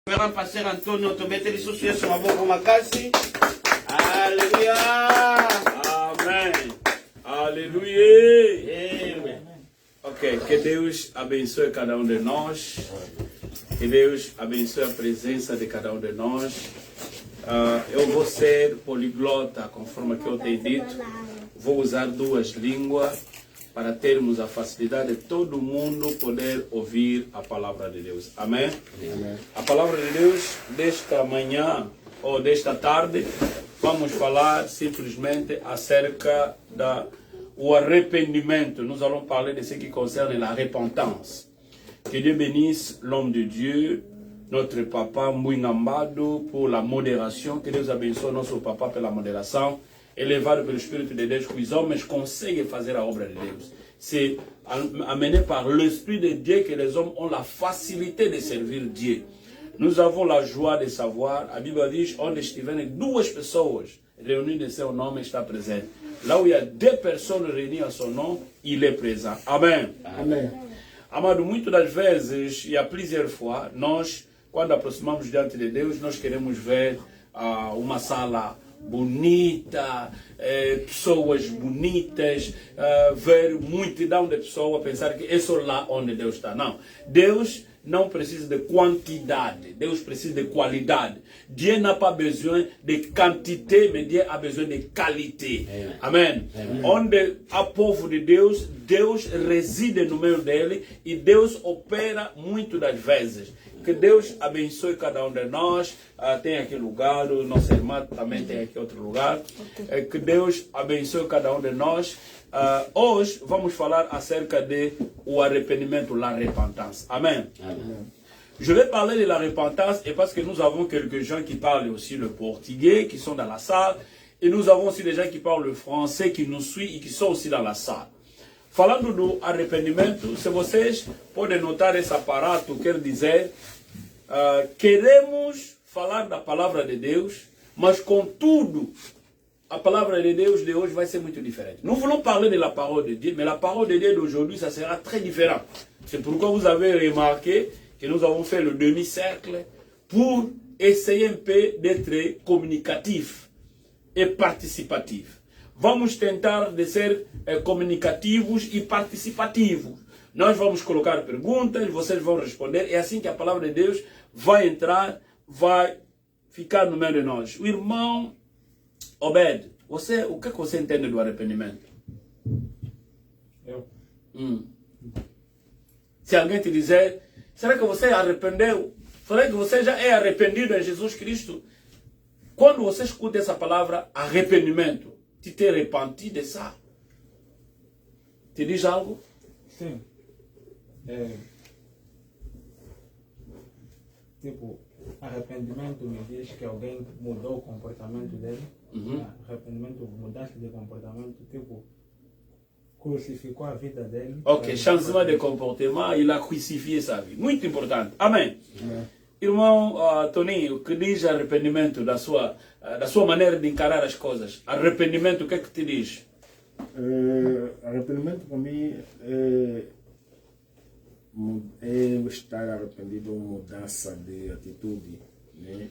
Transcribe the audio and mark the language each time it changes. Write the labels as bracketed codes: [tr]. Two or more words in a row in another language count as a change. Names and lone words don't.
[pt] Vera passer Antonio to mettere su sucesso uma boca uma casi. Aleluia. Amém. Aleluia. Ok, que Deus abençoe cada um de nós. Que Deus abençoe a presença de cada um de nós. Eu vou ser poliglota, conforme que eu tenho dito. Vou usar duas línguas para termos a facilidade de todo mundo poder ouvir a palavra de Deus. Amém? Amém. A palavra de Deus desta manhã ou desta tarde, vamos falar simplesmente acerca do arrependimento. [fr] Nous allons parler de ce qui concerne la repentance. Que Dieu bénisse l'homme de Dieu, notre papa Mouinambado, pour la modération. [pt] Que Deus abençoe nosso papa pela moderação. Elevado pelo Espírito de Deus, que os homens conseguem fazer a obra de Deus. [fr] C'est amené par l'Esprit de Dieu que les hommes ont la facilité de servir Dieu. Nous avons la joie de savoir, [pt] a Bíblia diz, onde estiverem duas pessoas reunidas em seu nome, está presente. [fr] Lá où il y a deux personnes réunies en son nom, il est présent. Amen. Amen. [pt] Amado, muitas das vezes, e há [fr] plusieurs fois, [pt] nós, quando aproximamos diante de Deus, nós queremos ver uma sala bonita, pessoas bonitas, ver multidão de pessoas, pensar que é só lá onde Deus está. Não. Deus não precisa de quantidade, Deus precisa de qualidade. [fr] Dieu n'a pas besoin de quantité, mais Dieu a besoin de qualité. Amen. Amen. [pt] Onde há povo de Deus, Deus reside no meio dele e Deus opera muito das vezes. Que Deus abençoe cada um de nós. Tem aqui lugar, o nosso irmão também tem aqui outro lugar. Que Deus abençoe cada um de nós. Hoje vamos falar acerca de o arrependimento, [fr] la repentance. Amen. Amen. Je vais parler de la repentance et parce que nous avons quelques gens qui parlent aussi le portugais, qui sont dans la salle. Et nous avons aussi des gens qui parlent le français, qui nous suivent et qui sont aussi dans la salle. [pt] Falando do arrependimento, se vocês podem notar esse aparato, quer dizer, queremos falar da palavra de Deus, mas contudo, a palavra de Deus de hoje vai ser muito diferente. [fr] Nous voulons parler de la parole de Dieu, mais la parole de Dieu d'aujourd'hui, ça sera très différent. C'est pourquoi vous avez remarqué que nous avons fait le demi-cercle pour essayer un peu d'être communicatif et participatif. [pt] Vamos tentar de ser comunicativos e participativos. Nós vamos colocar perguntas, vocês vão responder. É assim que a palavra de Deus vai entrar, vai ficar no meio de nós. O irmão Obed, o que você entende do arrependimento? Eu? Se alguém te dizer, será que você arrependeu? Será que você já é arrependido em Jesus Cristo? Quando você escuta essa palavra, arrependimento, [fr] tu te repenti de ça? [pt] Te diz algo? Sim. Tipo, arrependimento me diz que alguém mudou o comportamento dele. Arrependimento, mudança de comportamento, tipo, crucificou a vida dele. [fr] Ok, changement de comportement, il a crucifié sa vie. [pt] Muito importante. Amém. Irmão Toninho, que diz arrependimento da sua maneira de encarar as coisas? Arrependimento, o que é que te diz? Arrependimento para mim é estar arrependido, mudança de atitude, né?